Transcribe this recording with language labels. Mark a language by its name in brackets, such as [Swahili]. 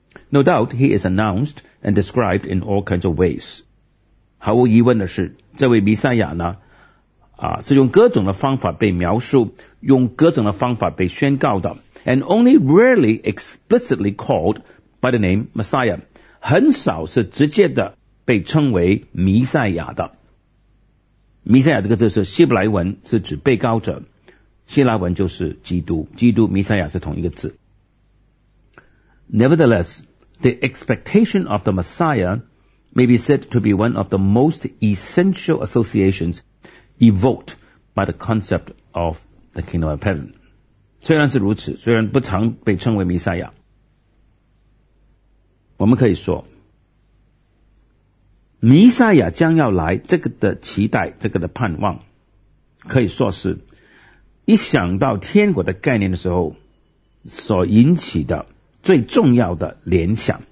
[English] No doubt he is announced and described in all kinds of ways. [Chinese] 毫无疑问的是这位弥赛亚呢是用各种的方法被描述，用各种的方法被宣告的。 [English] And only rarely explicitly called by the name Messiah. [Chinese] 很少是直接的被称为弥赛亚的。弥赛亚这个字是希伯来文，是指被膏者。希腊文就是基督，基督弥赛亚是同一个字。 [English] Nevertheless, the expectation of the Messiah may be said to be one of the most essential associations evoked by the concept of the kingdom of heaven. [Chinese] 虽然是如此，虽然不常被称为弥赛亚，我们可以说弥赛亚将要来，这个的期待，这个的盼望，可以说是一想到天国的概念的时候所引起的最重要的联想。